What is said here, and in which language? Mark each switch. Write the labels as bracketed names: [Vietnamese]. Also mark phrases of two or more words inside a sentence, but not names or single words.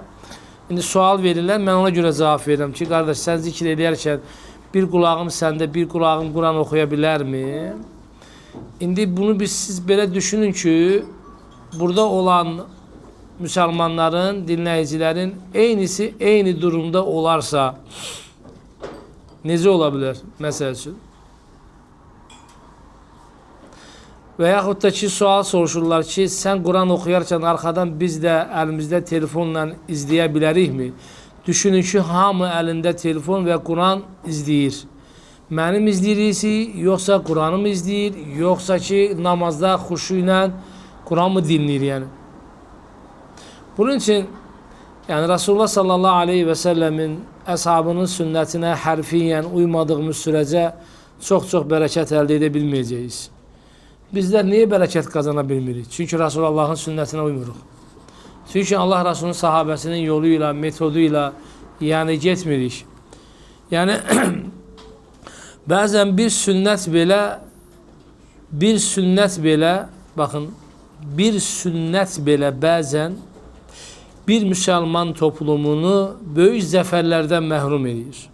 [Turkish] Şimdi sual verirler, ben ona göre cevap veririm ki kardeş sen zikir ederken bir kulağım sende, bir kulağım Kur'an okuyabilir mi? [Azerbaijani] Şimdi bunu siz belə düşünün ki burada olan Müslümanların, dinleyicilerin eyni durumda olarsa necə olabilir mesela için? Və yaxud da ki sual soruşurlar ki [Turkish] sen Kur'an okuyarken arkadan [Azerbaijani] biz de elimizde telefonla izləyə bilərikmi? Düşünün ki hamı elinde telefon ve Kur'an izləyir. Mənim izləyirisi, yoxsa Kur'an'ı mı izləyir, yoxsa ki namazda xuşu ilə Kur'an mı dinləyir yani? [Turkish] Bunun için yani Resulullah sallallahu aleyhi ve sellemin əshabının sünnətinə hərfiyyən uymadığımız sürece çok bərəkət əldə edə bilməyəcəyik. Bizler niye bərəkət kazana bilmirik? Çünkü Resulullah'ın sünnətinə uymuruq. Çünkü Allah Resulü'nün sahabesinin yoluyla, metoduyla yani getmirik. Yani bazen bir sünnet belə bazen bir Müslüman toplumunu böyük zəfərlərdən məhrum edir.